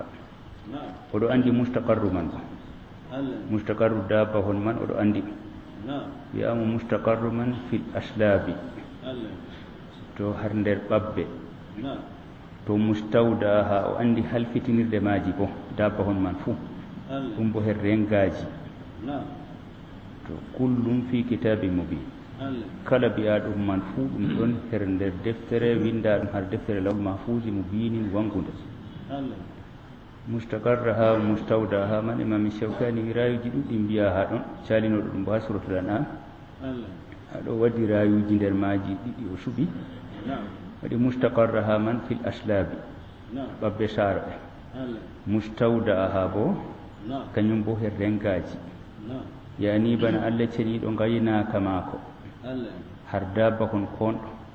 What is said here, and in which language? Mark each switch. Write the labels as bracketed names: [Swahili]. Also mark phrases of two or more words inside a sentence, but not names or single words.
[Fula] oɗo andi mustaqarru man o mustaqarru daabahon man oɗo andi wiyama mustaqarru man [Arabic] في الأصلاب [Fula] to har nder ɓabbe to mustawdaha o andi halfitinirde maji bo dabbahon man fuu ɗum bo her rengaji to [Arabic] كل في كتاب مبين [Fula] kala biyaɗum man fuu ɗum ɗon her nder deftere winda ɗum har deftere lawol mahfusi mubinin wangude mustaqarraha mustawdaha man imami shawkani wi rayuji ɗuɗɗi mbiya ha ɗon calinoɗo ɗum bo ha suratul an'am haɗo waɗi rayuji nder maji ɗiɗi o suɓi waɗi mustaqarraha man [Arabic] في الأصلاب [Fula] ɓabɓe saaro ɓe mustawda'aha bo kañum bo her rengaji yani bana Allah ceniɗo gaynaka maako har dabbahon konɗo